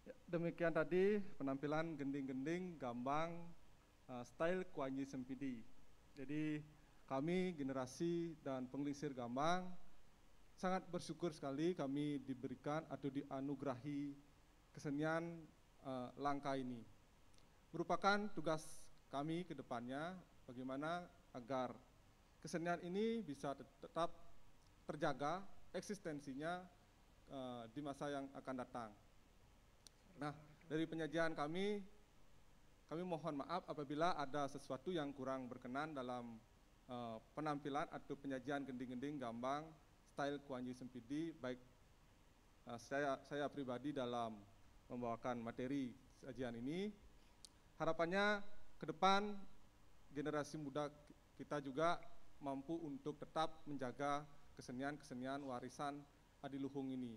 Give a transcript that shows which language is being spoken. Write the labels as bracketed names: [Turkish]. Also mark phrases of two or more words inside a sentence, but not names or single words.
[Indonesian] demikian tadi penampilan gending-gending gambang style Kuanyi Sempidi. Jadi kami generasi dan penglingsir gambang sangat bersyukur sekali kami diberikan atau dianugerahi kesenian langka ini. Merupakan tugas kami ke depannya bagaimana agar kesenian ini bisa tetap terjaga eksistensinya di masa yang akan datang. Nah, dari penyajian kami mohon maaf apabila ada sesuatu yang kurang berkenan dalam penampilan atau penyajian gending-gending gambang style Kuanyi Sempidi, baik saya pribadi dalam membawakan materi sajian ini. Harapannya ke depan generasi muda kita juga mampu untuk tetap menjaga kesenian-kesenian warisan adiluhung ini.